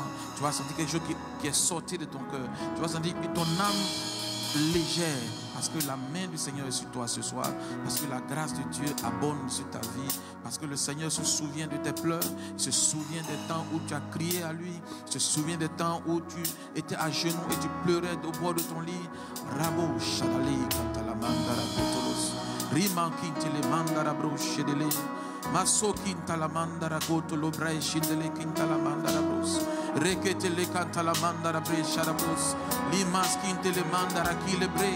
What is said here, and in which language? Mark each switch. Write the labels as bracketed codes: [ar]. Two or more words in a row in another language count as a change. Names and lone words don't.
[fr] Tu vas sentir quelque chose qui est sorti de ton cœur. Tu vas sentir ton âme légère. Parce que la main du Seigneur est sur toi ce soir. Parce que la grâce de Dieu abonde sur ta vie. Parce que le Seigneur se souvient de tes pleurs. Il se souvient des temps où tu as crié à lui. Il se souvient des temps où tu étais à genoux et tu pleurais au bord de ton lit. Rabo Shadali Kantala Mandara Kotolos. Riman Kintele Mandara Broshedele. Maso Kintala Mandara Kotolo Brai Shidele Kintala Mandara Bros. Reketele Kantala Mandara Bre Shadabros. Limas Kintele Mandara Kilebre.